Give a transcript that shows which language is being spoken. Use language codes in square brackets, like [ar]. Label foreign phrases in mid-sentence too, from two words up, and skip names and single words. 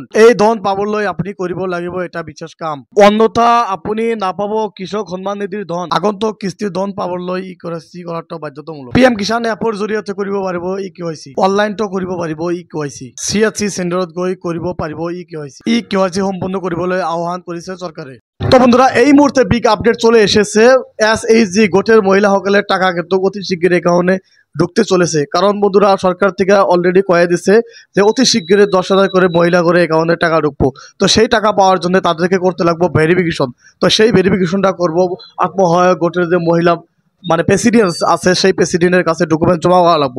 [as] এই ধন পাবলৈ আপুনি কৰিব লাগিব এটা বিশেষ কাম, অন্যথা আপুনি নাপাব কৃষক সন্মান নিধিৰ ধন। আগন্তুক কিস্তিৰ ধন পাবলৈ KYC কৰাটো বাধ্যতামূলক। PM কিষাণ এপৰ জৰিয়তে কৰিব পাৰিব KYC। অনলাইনতো কৰিব পাৰিব KYC। CHC চেণ্টাৰত গৈ কৰিব পাৰিব KYC সম্পন্ন কৰিবলৈ আহ্বান কৰিছে চৰকাৰে। [bn] তো বন্ধুরা, এই মুহূর্তে [en] big update [bn] চলে এসেছে। SHG গোটের মহিলাসকলের টাকা কিন্তু অতি শীঘ্র একাউন্টে ঢুকতে চলেছে। কারণ বন্ধুরা, সরকার থেকে অলরেডি কয়ে দিচ্ছে যে অতি শীঘ্র 10,000 করে মহিলা করে একাউন্টে টাকা ঢুকবো। তো সেই টাকা পাওয়ার জন্য তাদেরকে করতে লাগবে ভেরিফিকেশন। তো সেই ভেরিফিকেশনটা করবো আত্মসহায়ক গোটের যে মহিলা মানে প্রেসিডেন্ট আছে সেই প্রেসিডেন্টের কাছে ডকুমেন্ট জমা করা লাগবে।